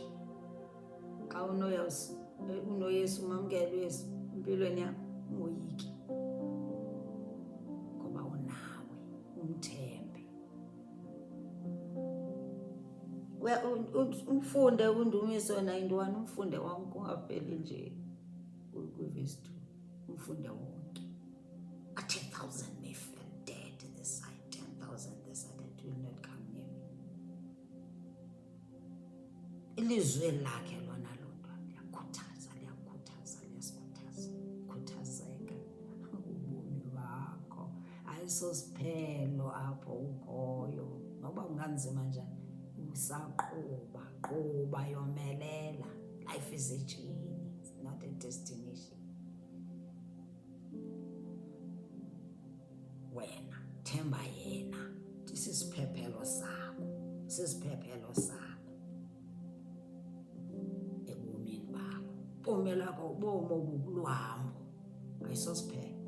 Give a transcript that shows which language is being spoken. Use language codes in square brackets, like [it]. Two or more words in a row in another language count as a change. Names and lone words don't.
[xh] Xa unoYesu, umamkele uYesu empilweni yakho, ungoyiki. Ngoba unawe, umthembe. Umfunde uNdumiso 91, umfunde wonke, ungapheli nje kwivesi 2. Umfunde wonke. [en] A 10,000 may fall dead at the side, 10,000 this side, it will not come near me. [xh] ilizwi lakhe lona lodwa liyakhuthaza, liyasikhuthaza. Khuthazeka ubomi bakho, ayisosiphelo apho ukhoyo. Noba kunganzima njani, qhuba, yomelela. [en] Life is a journey, it's not a destination. [xh] Wena themba yena, sisiphephelo sakho ebomini bakho. Ubomi lakho ubomi obuluhambo, ayisosiphelo.